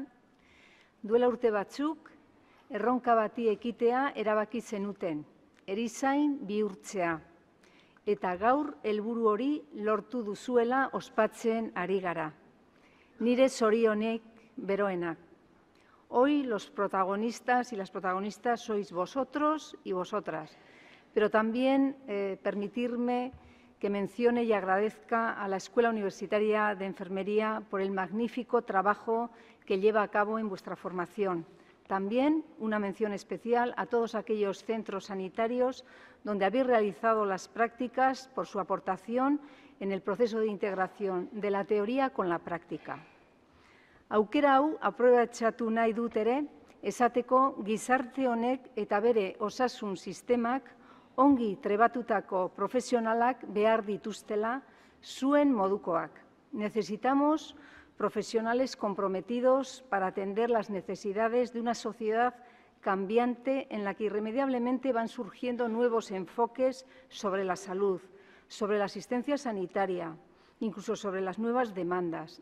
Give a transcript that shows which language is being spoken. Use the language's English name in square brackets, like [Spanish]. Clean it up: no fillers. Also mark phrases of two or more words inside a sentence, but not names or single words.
[Basque] Duela urte batzuk, erronka bati ekitea erabaki zenuten, erizain bihurtzea. Eta gaur helburu hori lortu duzuela ospatzen ari gara. Nire zorionek beroenak. [Spanish] Hoy los protagonistas y las protagonistas sois vosotros y vosotras. Pero también permitirme que mencione y agradezca a la Escuela Universitaria de Enfermería por el magnífico trabajo que lleva a cabo en vuestra formación. También una mención especial a todos aquellos centros sanitarios donde habéis realizado las prácticas por su aportación en el proceso de integración de la teoría con la práctica. [Basque] Aukera hau aprobetxatu nahi dut ere, esateko gizarte honek eta bere osasun sistemak ongi trebatutako profesionalak behar dituztela zuen modukoak. [Spanish] Necesitamos profesionales comprometidos para atender las necesidades de una sociedad cambiante en la que irremediablemente van surgiendo nuevos enfoques sobre la salud, sobre la asistencia sanitaria, incluso sobre las nuevas demandas.